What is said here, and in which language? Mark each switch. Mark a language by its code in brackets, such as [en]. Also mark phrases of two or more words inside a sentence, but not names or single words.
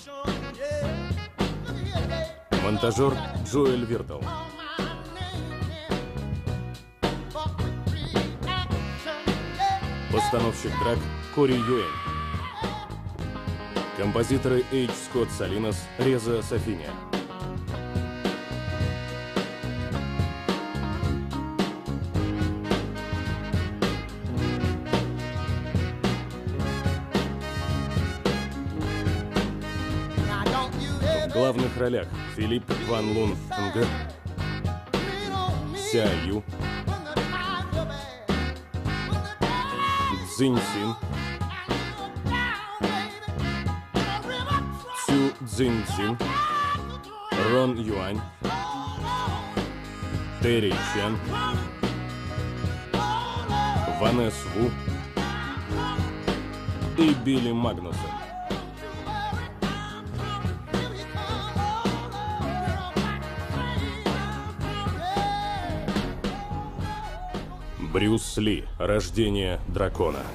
[ru] Монтажер Джоэль Виртл. Постановщик драк Кори Юэнь. Композиторы Эйч Скотт Салинос, Реза Сафиня. В главных ролях Филипп Ван Лун Нг, Ся Ю, Цзинь Син, Цю Цзинь Цин, Рон Юань, Терри Чен, Ванесс Ву и Билли Магнусон. Брюс Ли. Рождение дракона.